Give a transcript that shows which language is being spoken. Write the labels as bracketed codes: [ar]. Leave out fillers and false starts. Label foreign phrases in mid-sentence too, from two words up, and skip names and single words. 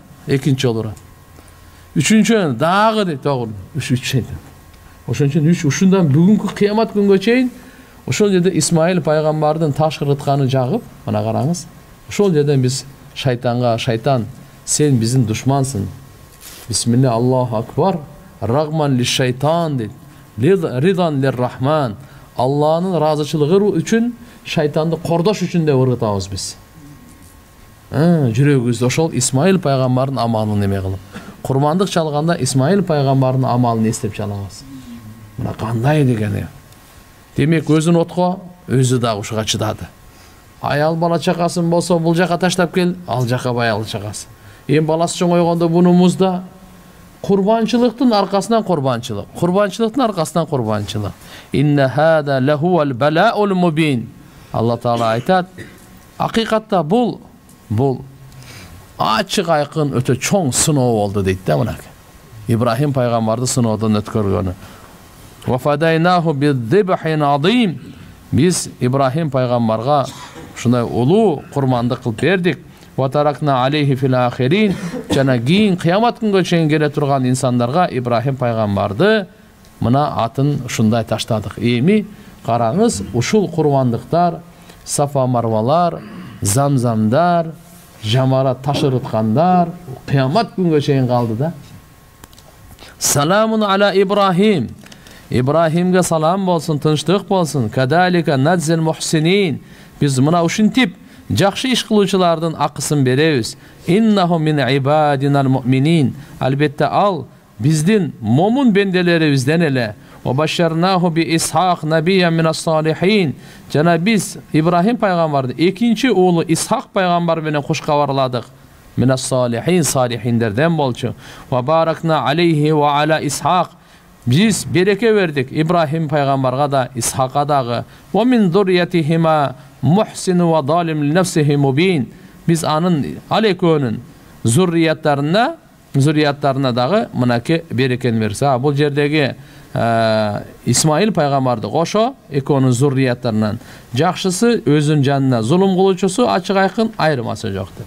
[ky] Экинчи жолу. Үчүнчү дагы дейт, тогур. Үч шайтан. Ошон үчүн ушундан бүгүнкү кыямат күнгө чейин ошол жерде Исмаил пайгамбардын таш ыргытканы жагып, мына караңыз. Ошол жерден биз шайтанга, шайтан, сен биздин душмансың. [ar] بسم الله، الله أكبر. رغما للشيطان дейт. رضا للرحمن. [ky] Алланын разычылыгы үчүн, шайтанды кордош үчүн деп ыргытабыз биз. Жүрөгүбүздө ошол Исмаил пайгамбардын амалын эме кылып. Курмандык чалганда Исмаил пайгамбардын амалын эстеп чалабыз. Мына кандай дегени. Демек өзүн отко, өзү дагы ушуга чыдады. Аял бала чакасын болсо бул жака таштап кел, ал жака баял чакасы. Эми баласы чоңойгондо буну музда курбанчылыктын аркасынан курбанчылык, курбанчылыктын аркасынан курбанчылык. [ar] إن هذا لهو البلاء المبين. [ky] Алла Таала айтат, акыйкатта бул ачык айкын өтө чоң сыноо болду дейт да мына. Ибрахим пайгамбарды сыноодон өткөргөнү. [ar] وفديناه بذبح عظيم. [ky] Биз Ибрахим пайгамбарга ушундай улуу курмандык кылып бердик. [ar] وتركنا عليه في الآخرين. [ky] Жана кийин кыямат күнгө чейин келе турган инсандарга Ибрахим пайгамбарды мына атын ушундай таштадык. Эми караңыз, ушул курмандыктар, Сафа Марвалар, Замзамдар, жамарат таш ырыткандар кыямат күнгө чейин калды да. [ar] سلام على إبراهيم. [ky] Ибрахимге салам болсун, тынчтык болсун. [ar] كذلك نجزي المحسنين. [ky] Биз мына ушинтип жакшы иш кылуучулардын акысын беребиз. [ar] إنه من عبادنا المؤمنين. [ky] Албетте ал биздин момун бенделерибизден эле. [ar] وبشرناه بإسحاق نبيا من الصالحين. [ky] Жана биз Ибрахим пайгамбарды экинчи уулу Исхак пайгамбар менен куш кабарладык. [ar] من الصالحين, [ky] салихиндерден болчу. [ar] وباركنا عليه وعلى إسحاق. [ky] Биз береке бердик Ибрахим пайгамбарга да, Исхакка дагы. [ar] ومن ذريتهما محسن وظالم لنفسه مبين. [ky] Биз анын ал экөөнүн зуррияттарына дагы мынакей берекени берсе. Бул жердеги Исмаил пайгамбарды кошо экөөнүн зуррияттарынан жакшысы өзүнүн жанына, зулум кылуучусу ачык айкын айырмасы жок деп.